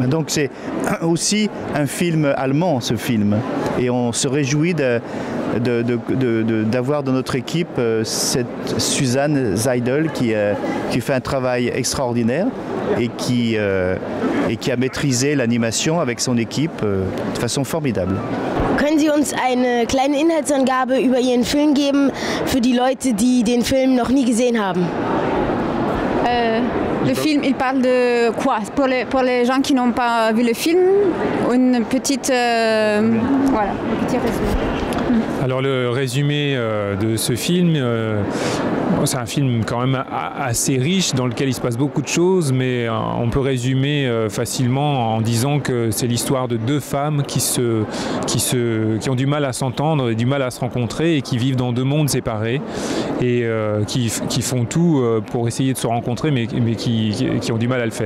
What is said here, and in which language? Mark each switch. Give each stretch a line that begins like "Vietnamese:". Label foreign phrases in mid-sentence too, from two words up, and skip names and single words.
French: Donc c'est aussi un film allemand, ce film. Et on se réjouit d'avoir dans notre équipe cette Susanne Seidel qui fait un travail extraordinaire et qui a maîtrisé l'animation avec son équipe de façon formidable.
German: Können Sie uns eine kleine Inhaltsangabe über Ihren Film geben für die Leute, die den Film noch nie gesehen haben?
French: Le film, il parle de quoi? Pour les gens qui n'ont pas vu le film, une petite, voilà, un petit résumé. Alors le résumé de ce film, c'est un film quand même assez riche dans lequel il se passe beaucoup de choses, mais on peut résumer facilement en disant que c'est l'histoire de deux femmes qui ont du mal à s'entendre et du mal à se rencontrer et qui vivent dans deux mondes séparés et qui font tout pour essayer de se rencontrer mais qui ont du mal à le faire.